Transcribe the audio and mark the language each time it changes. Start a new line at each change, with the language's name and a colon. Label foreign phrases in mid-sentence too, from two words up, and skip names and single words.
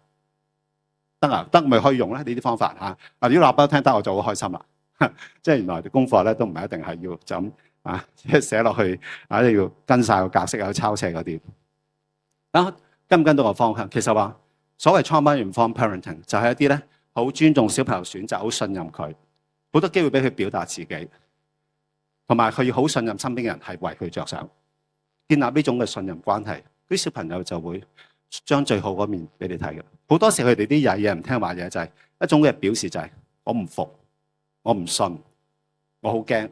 Cantonese: 得啊，得咪可以用咧呢啲方法嚇。如果話俾我聽得，我就好開心啦。即係原來啲功課咧都唔係一定係要就咁即係寫落去你要跟晒個格式有抄寫嗰啲。跟唔跟到個方向？其實話所謂
English: trauma-informed parenting
Cantonese: 就係一啲咧好尊重小朋友選擇，好信任佢，好多機會俾佢表達自己，同埋佢要好信任身邊嘅人係為佢着想，建立呢種嘅信任關係，啲小朋友就會將最好嗰面俾你睇嘅。好多時佢哋啲曳嘢唔聽話嘢就係一種嘅表示，就係我唔服，我唔信，我好驚。